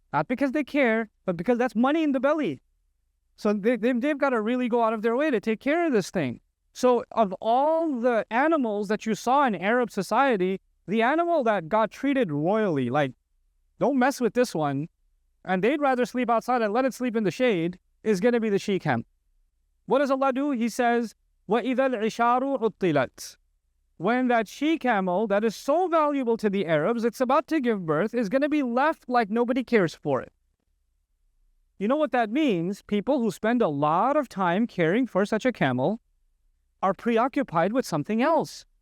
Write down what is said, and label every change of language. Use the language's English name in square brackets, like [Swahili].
[English] Not because they care, but because that's money in the belly. So they've got to really go out of their way to take care of this thing. So of all the animals that you saw in Arab society, the animal that got treated royally, like, don't mess with this one, and they'd rather sleep outside and let it sleep in the shade, is going to be the she-camel. What does Allah do? He says, [Arabic] وَإِذَا الْعِشَارُ عُطِّلَتْ. [English] When that she-camel that is so valuable to the Arabs, it's about to give birth, is going to be left like nobody cares for it. You know what that means? People who spend a lot of time caring for such a camel are preoccupied with something else.